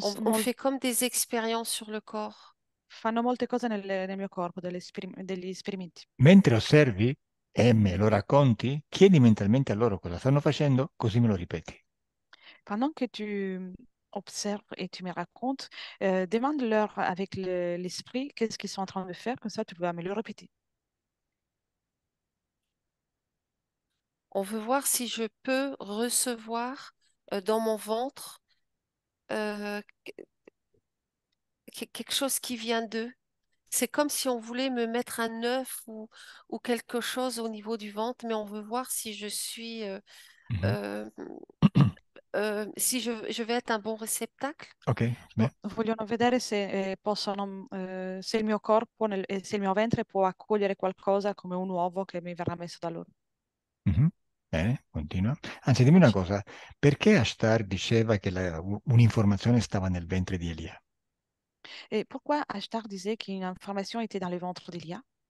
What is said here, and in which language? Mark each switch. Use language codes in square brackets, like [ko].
[fr] On me fait comme des expériences sur le corps. [it] fanno molte cose nel mio corpo, degli esperimenti. Mentre osservi e me lo racconti, chiedi mentalmente a loro cosa stanno facendo, così me lo ripeti. [fr] Pendant que tu observes et tu me racontes, demande-leur avec l'esprit qu'est-ce qu'ils sont en train de faire, comme ça tu vas me le répéter. On veut voir si je peux recevoir dans mon ventre euh, quelque chose qui vient d'eux. C'est comme si on voulait me mettre un œuf ou quelque chose au niveau du ventre, mais on veut voir si je suis, Mhm. euh, si je vais être un bon réceptacle. [it] Ok, beh, Vogliono vedere se possono, se il mio corpo e se il mio ventre può accogliere qualcosa come un uovo che mi verrà messo da loro. mhm. Bene, continua. Anzi, dimmi una [fr] Continue. [it] cosa, perché Ashtar diceva che un'informazione stava nel ventre di Elia? [fr] Et pourquoi Ashtar disait qu'une information était dans le ventre d'Elia?